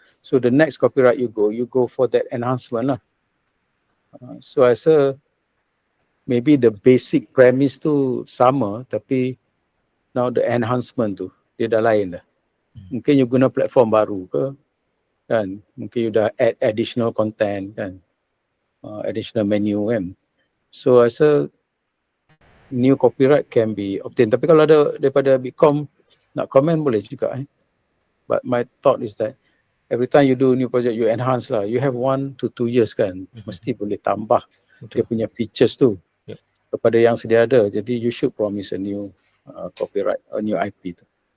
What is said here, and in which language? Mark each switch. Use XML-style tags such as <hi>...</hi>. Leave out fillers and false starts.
<en>So the next copyright you go for that enhancement lah. So I rasa maybe the basic premise</en> <ms>tu sama, tapi</ms> <en>now the enhancement</en> <ms>tu dia dah lain dah. Mungkin you guna platform baru ke kan, mungkin you dah</ms> <en>add additional content</en> <ms>kan,</ms> <en>additional menu</en> <ms>kan.</ms> <en>So I rasa new copyright can be obtained.</en> <ms>Tapi kalau ada daripada Bitkom nak komen boleh juga.</ms> <en>But my thought is that every time you do new project, you enhance lah. You have 1 to 2 years</en> <ms>kan, mesti boleh tambah dia punya features tu kepada yang sedia ada.</ms> <en>Jadi you should promise a new copyright, a new IP tu.</en>